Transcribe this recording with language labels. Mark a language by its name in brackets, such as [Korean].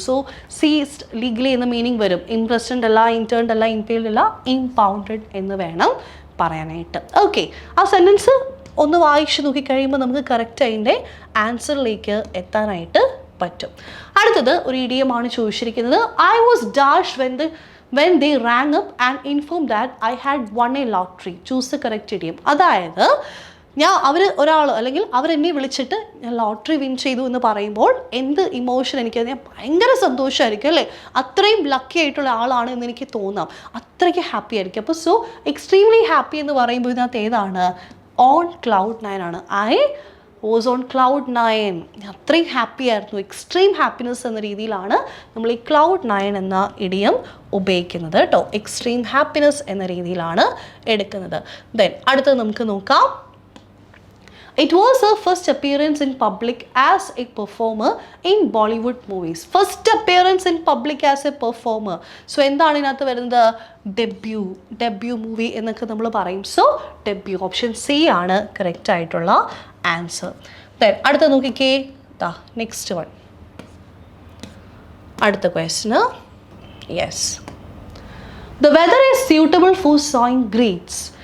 [Malayalam] So ceased legally എന്ന meaning വരും. Impressed അല്ല, ഇന്റേൺഡ് അല്ല, ഇംപെയിൽഡ് അല്ല, ഇംപൗണ്ടഡ് എന്ന് വേണം പറയാനായിട്ട്. ഓക്കെ, ആ സെൻറ്റൻസ് ഒന്ന് വായിച്ച് നോക്കിക്കഴിയുമ്പോൾ നമുക്ക് കറക്റ്റ് അതിൻ്റെ ആൻസറിലേക്ക് എത്താനായിട്ട് പറ്റും. അടുത്തത് ഒരു ഇഡിയമാണ് ചോദിച്ചിരിക്കുന്നത്. [English] I was dash when they rang up and informed that I had won a lottery. Choose the correct idiom. [Malayalam] അതായത് ഒരാൾ അല്ലെങ്കിൽ അവരെന്നെ വിളിച്ചിട്ട് ഞാൻ ലോട്ടറി വിൻ ചെയ്തു എന്ന് പറയുമ്പോൾ എന്ത് ഇമോഷൻ എനിക്ക് ഭയങ്കര സന്തോഷമായിരിക്കും അല്ലേ, അത്രയും ലക്കി ആയിട്ടുള്ള ആളാണ് എന്ന് എനിക്ക് തോന്നാം, അത്രയ്ക്ക് ഹാപ്പി ആയിരിക്കും. അപ്പോൾ സോ എക്സ്ട്രീംലി ഹാപ്പി എന്ന് പറയുമ്പോൾ ഇതിനകത്ത് ഏതാണ്, ഓൺ ക്ലൗഡ് 9 ആണ്. [English] I was on cloud 9, [Malayalam] അത്രയും ഹാപ്പി ആയിരുന്നു, എക്സ്ട്രീം ഹാപ്പിനെസ് എന്ന രീതിയിലാണ് നമ്മൾ ഈ ക്ലൗഡ് 9 എന്ന ഇഡിയം ഉപയോഗിക്കുന്നത് കേട്ടോ. എക്സ്ട്രീം ഹാപ്പിനെസ് എന്ന രീതിയിലാണ് എടുക്കുന്നത്. ദെൻ അടുത്തത് നമുക്ക് നോക്കാം. [English] It was her first appearance in public as a performer in Bollywood movies. First appearance in public as a performer. [Malayalam] So എന്താണ് ഇതിനകത്ത് വരുന്നത്, ഡെബ്യൂ മൂവി എന്നൊക്കെ നമ്മൾ പറയും. സോ ഡെബ്യൂ, ഓപ്ഷൻ സി ആണ് കറക്റ്റ് ആയിട്ടുള്ള ആൻസർ. ദെൻ അടുത്ത നോക്കിക്കേ, നെക്സ്റ്റ് വൺ, അടുത്ത question. [English] Yes, the weather is suitable for sowing grapes.